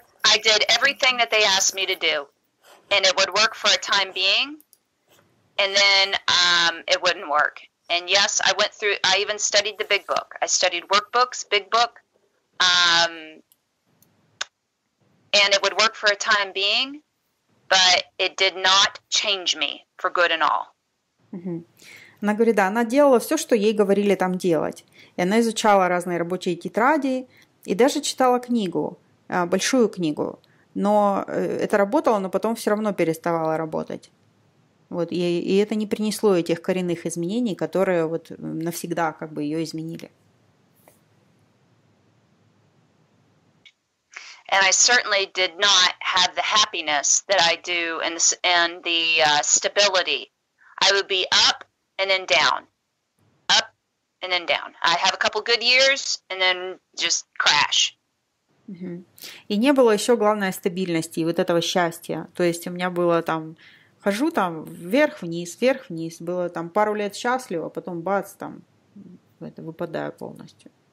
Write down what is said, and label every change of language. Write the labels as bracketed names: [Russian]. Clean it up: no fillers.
[English] I did everything that they asked me to do, and it would work for a time being, and then it wouldn't work. And yes, I even studied the big book. I studied workbooks, big book, and it would work for a time being, but it did not change me for good and all. [Russian] Она говорит, да, она делала все, что ей говорили там делать. И она изучала разные рабочие тетради и даже читала книгу, большую книгу. Но это работало, но потом все равно переставало работать. Вот, и это не принесло этих коренных изменений, которые вот навсегда как бы ее изменили. [English] And I certainly did not have the happiness that I do and the stability. I would be up and then down, up and then down. I have a couple good years and then just crash. [Russian] И не было еще, главное, стабильности и вот этого счастья. То есть у меня было там, хожу там вверх-вниз, вверх-вниз. Было там пару лет счастливо, потом бац, там это выпадаю полностью.